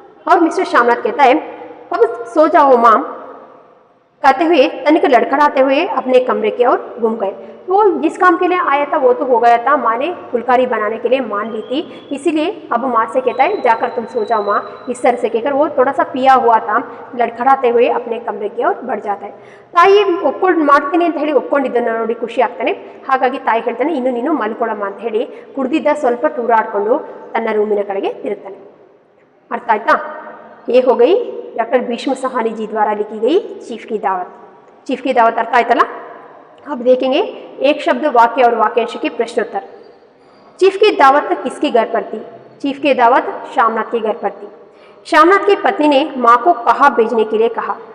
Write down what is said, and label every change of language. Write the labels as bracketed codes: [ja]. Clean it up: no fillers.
[hi] और मिस्टर श्यामनाथ कहता है, अब सो जाओ माँ, कहते हुए तनिक लड़खड़ाते हुए अपने कमरे की ओर घूम गए. वो जिस काम के लिए आया था वो तो हो गया था, माँ ने फुलकारी बनाने के लिए मान ली थी, इसीलिए अब माँ से कहता है जाकर तुम सो जाओ माँ. इस तरह से कहकर वो थोड़ा सा पिया हुआ था, लड़खड़ाते हुए अपने कमरे की ओर बढ़ जाता है. [kn] ತಾಯಿ ಮಾಡ್ತೀನಿ ಅಂತ ಹೇಳಿ ಒಪ್ಕೊಂಡಿದ್ದನ್ನು ನೋಡಿ ಖುಷಿ ಆಗ್ತಾನೆ. ಹಾಗಾಗಿ ತಾಯಿ ಹೇಳ್ತಾನೆ, ಇನ್ನು ನೀನು ಮಲ್ಕೊಳಮ್ಮ ಅಂತ ಹೇಳಿ ಕುಡ್ದಿದ್ದ ಸ್ವಲ್ಪ ತೂರಾಡ್ಕೊಂಡು ತನ್ನ ರೂಮಿನ ಕಡೆಗೆ ತಿರುಗ್ತಾನೆ. ಅರ್ಥ ಆಯ್ತಾ. [hi] ये हो गई डॉक्टर भीष्म सहानी जी द्वारा लिखी गई चीफ की दावत. [kn] अर्थ आयतला. [hi] अब देखेंगे एक शब्द वाक्य और वाक्यांश के प्रश्नोत्तर. चीफ की दावत किसके घर पर थी. चीफ की दावत श्यामनाथ के घर पर थी. श्यामनाथ की पत्नी ने माँ को कहाँ भेजने के लिए कहा.